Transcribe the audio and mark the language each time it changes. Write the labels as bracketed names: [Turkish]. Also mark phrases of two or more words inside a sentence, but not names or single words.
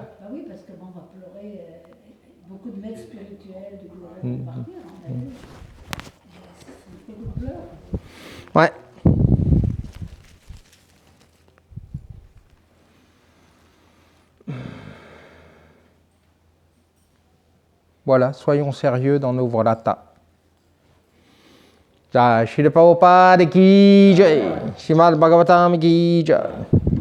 [French] Bah oui, parce qu'on va pleurer, beaucoup de maîtres spirituels, de gouvernements vont partir, on a vu. C'est beaucoup de pleurs. Ouais. Voilà, soyons sérieux dans nos vrata. [Hindi] Jai Srila Prabhupada ki jai, Srimad Bhagavatam ki jai.